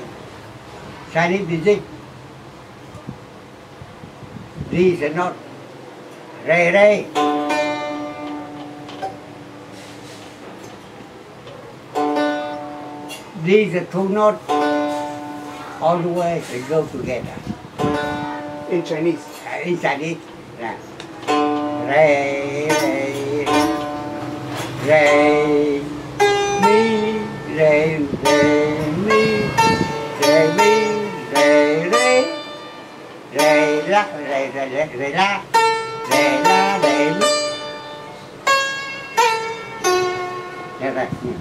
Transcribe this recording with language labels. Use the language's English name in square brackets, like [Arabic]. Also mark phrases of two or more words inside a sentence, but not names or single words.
[English] Chinese music, these are not re re. These are 2 notes, always they go together. In Chinese. In Chinese, re, re, re, mi, re, re, mi, re, mi, re, re, re, la, re, re, re, re, la, re, la, re, mi. [Vietnamese] Như vậy.